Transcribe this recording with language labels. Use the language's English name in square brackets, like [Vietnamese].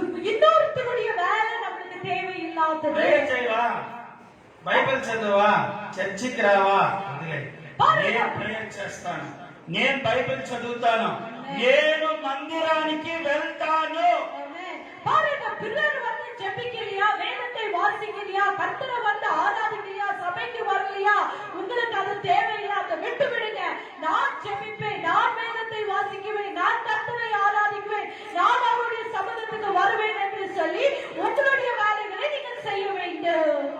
[Tamil] இன்னொருத்தருடைய வேலை நமக்கு தேவையில்லாதது. [Telugu] ప్రేయర్ చేయవా, బైబిల్ చదవా, చర్చికి రావా, నేను ప్రేయర్ చేస్తాను, నేను బైబిల్ చదువుతాను, నేను మందిరానికి వెళ్తాను. [Tamil] பாருங்க, பிறர் வந்து ஜெபிக்கலையா, வேதத்தை வாசிக்கலையா, கர்த்தரை வந்து ஆராதிக்கலையா, சபைக்கு வரலையா, உங்களுக்கு அது தேவையில்லாத விட்டு விடுங்க. நான் ஜெபிப்பேன், நான் வேதத்தை வாசிக்குவேன், நான் கர்த்தரை ஆராதிக்குவேன், நான் அவருடைய சமூகத்துக்கு வருவேன் என்று சொல்லி உங்களுடைய வேலைகளை நீங்கள் செய்ய வேண்டும்.